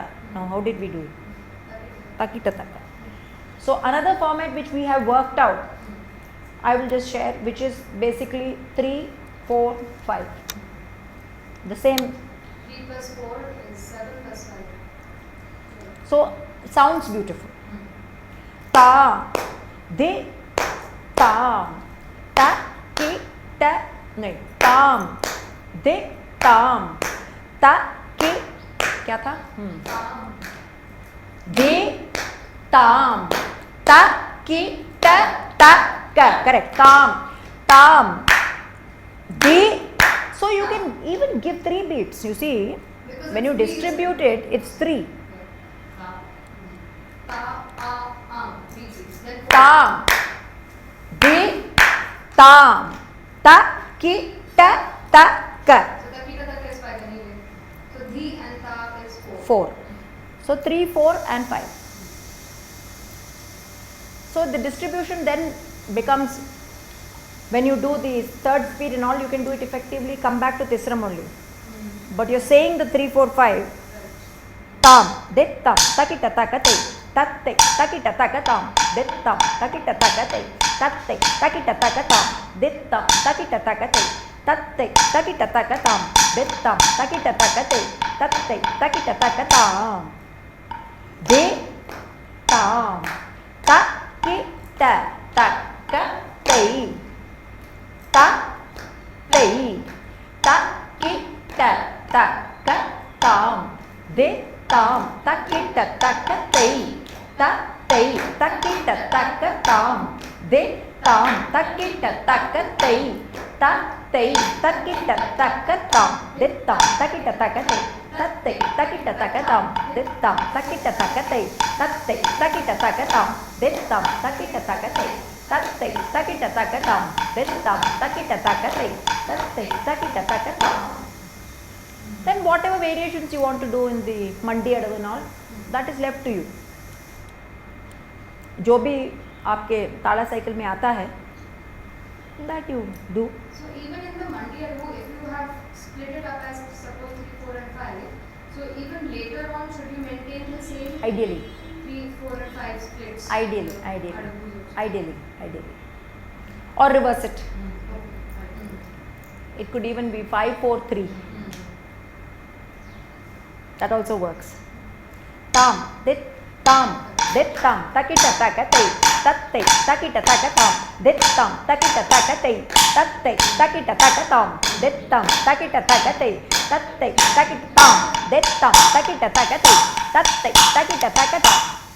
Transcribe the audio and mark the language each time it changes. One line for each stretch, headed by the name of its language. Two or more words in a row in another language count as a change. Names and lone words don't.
English: Now how did we do it? Takita taka. So another format which we have worked out, I will just share, which is basically 3, 4, 5. The same. 3 plus 4 is 7 plus 5. So sounds beautiful. Ta, de, tam, ta, ki, ta, नहीं, tam, de, tam, ta, ki,
Hindi: क्या था? De, tam, ta, ki, ta, correct. Tam, de.
English: So you can even give 3 beats. You see, Because when you it's distribute it, it's 3. Tam, de, tam, ta, ki, ta, ka. So takita taka is 5 anyway. So dhi and ta is 4. 4. So 3, 4 and 5. So the distribution then becomes, when you do the third speed and all, you can do it effectively, come back to Tisram only. But you're saying the 3, 4, 5. Tam, dit tam, takita takate, tatte, takita takatam, dit tam, takita takate, tatte, takita takatam, dit tam, takita takate, tatte, takita takatam, dit tam, takita takate, tatte, takita takatam. De, tam, ta, ki, ta, taka, tei, ta, tei, ta, ki, ta, taka, tam, de, tam, ta, ki, ta, taka, tei, ta, tei, ta, ki, ta, taka, tam, de, tam, ta, ki, ta, taka, tei, ta, tei, ta, ki, ta, taka, tam, de, tam, ta, ki, ta, taka, tei, ta, tei, ta, ki, ta, taka, tam, de, tam, ta, ki, ta, taka, tei, ta, tei, ta, ki, ta, taka, tam, de, tam, ta, ki, ta, taka, tei, ta, tei, ta, ki, ta, taka, tam, de, tam, ta, ki, ta, taka, tei, ta, tei, ta, ki, ta, taka, tam. Then whatever variations you want to do in the mandi adavu and all, that is left to you.
Hindi: जो भी आपके ताला साइकिल में आता है,
English: that you do. So even in the mandi adavu, if you have split it up as suppose 3, 4 and 5, so even later on should you maintain the same Ideally. 3, 4 and 5 splits? Ideally. Adavu. Or reverse it. It could even be 5, 4, 3. That also works. Tam, dit, tam, takita takate, tatte, takita takatam, dit tam, takita takate, tatte, takita takatam, dit tam, takita takate, tatte, takita tam, dit tam, takita takate, tatte, takita takatam.